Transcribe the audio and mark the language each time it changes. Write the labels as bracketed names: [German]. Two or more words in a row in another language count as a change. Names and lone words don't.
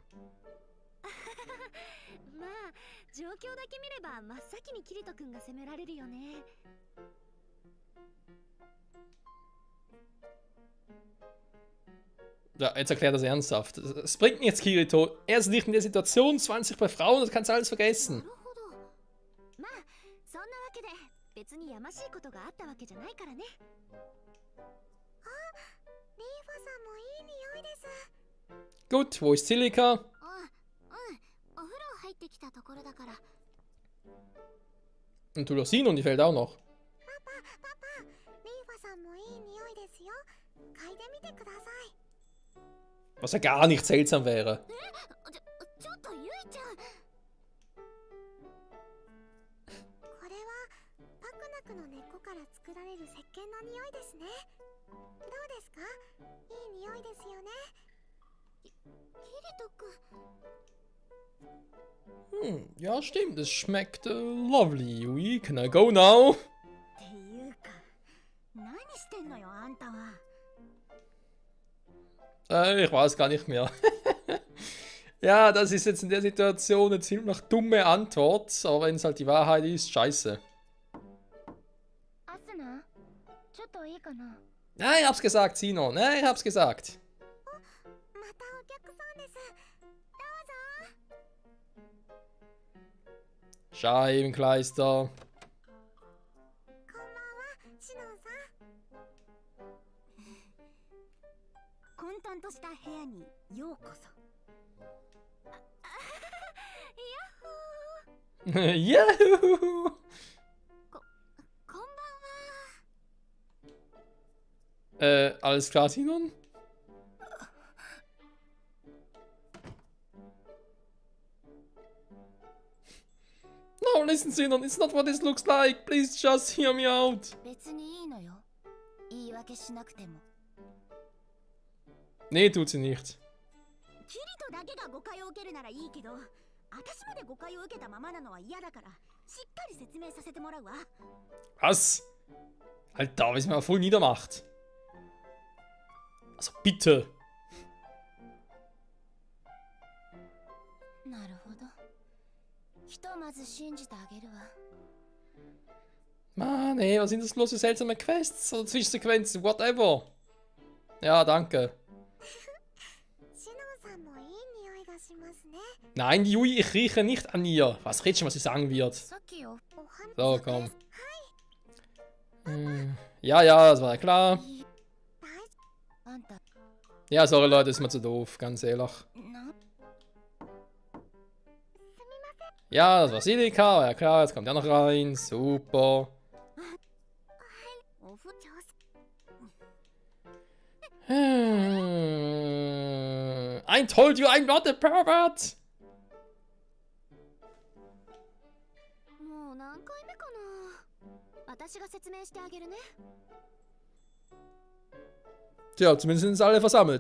[Japanese] まあ、状況だけ見れば真っ先にキリト君が責められるよね。 [German] Ja, jetzt erklärt das ernsthaft. Es bringt nichts, Kirito. Er ist nicht in der Situation, 20 bei Frauen, das kannst du alles [Japanese] な [German] vergessen. [Japanese] るほど。まあ、そんなわけで別にやましいことがあったわけじゃないからね。あ、リーファさんもいい匂いです。 [German] Gut, wo ist Silica? [Japanese] お風呂入ってきたところだから。 [German] Und Tulosino, und die fällt auch noch. [Japanese] パパ、リーファさんもいい匂いですよ。嗅いでみてください。 [German] Was ja gar nicht seltsam wäre. [Japanese] ちょっとゆいちゃん。これはパクナクの根っこから作られる石鹸の匂いですね。どうですか？いい匂いですよね。キリト君。 [German] Ja, stimmt, es schmeckt lovely, Yui. [English] Can I go now? [Japanese] っていうか、何してんのよ、あんたは。 [German] Ich weiß gar nicht mehr. Ja, das ist jetzt in der Situation eine ziemlich dumme Antwort, aber wenn es halt die Wahrheit ist, scheiße. [Japanese] アスナ、ちょっといいかな。 [German] Nein, ich hab's gesagt, Sino. Nein, ich hab's gesagt. [Japanese] またお客さんです。どうぞ。 [German] Scheibenkleister. [Japanese] こんばんは、シノンさん。混沌とした部屋にようこそ。ヤッホー。 Yahoo! [German] Alles klar, Sinon? [English] No, listen, Sinon, it's not what this looks like. Please just hear me out. [Japanese] 別にいいのよ。言い訳しなくても。 [German] Nee, tut sie nicht. [Japanese] キリトだけが誤解を受けるならいいけど、私まで誤解を受けたままなのは嫌だから、しっかり説明させてもらうわ。 [German] Was? Alter, wie es mir voll niedermacht. Also bitte. [Japanese] なるほど。ひとまず信じてあげるわ。 [German] Mann, ey, was sind das bloß für seltsame Quests oder Zwischensequenzen, whatever. Ja, danke. [Japanese] シノンさんもいい匂いがしますね。 [German] Nein, Jui, ich rieche nicht an ihr. Was redest du, was sie sagen wird? [Japanese] さっきよ。お花 [German] So, komm. Ja, ja, das war ja klar. [Japanese] あんた、 [German] Ja, sorry Leute, ist mir zu doof, ganz ehrlich. [Japanese] な、 [German] Ja, das war Silika, war ja klar, jetzt kommt der noch rein. Super. [Japanese] おふちょす。 [English] I told you I'm not a pervert! [Japanese] もう何回目かな。私が説明してあげるね。 [German] Tja, zumindest sind sie alle versammelt.